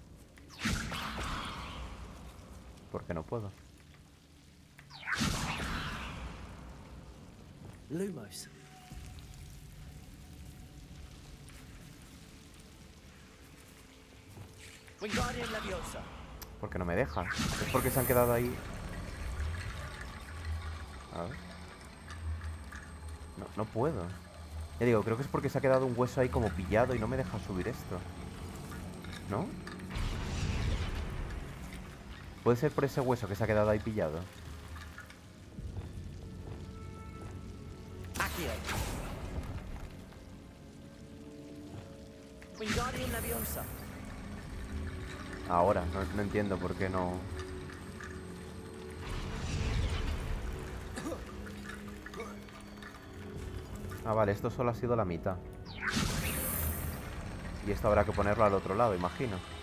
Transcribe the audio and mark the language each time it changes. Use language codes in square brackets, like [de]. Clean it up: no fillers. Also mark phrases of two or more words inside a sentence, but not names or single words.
[es] ¿Por qué no puedo? Lumos. Wingardium Leviosa. ¿Por qué no me deja? ¿Es porque se han quedado ahí? A ver. No puedo. Ya digo, creo que es porque se ha quedado un hueso ahí como pillado y no me deja subir esto. ¿No? Puede ser por ese hueso que se ha quedado ahí pillado. Accio. Wingardium Leviosa. Ahora, no entiendo por qué no... Ah, vale, esto solo ha sido la mitad. Y esto habrá que ponerlo al otro lado, imagino.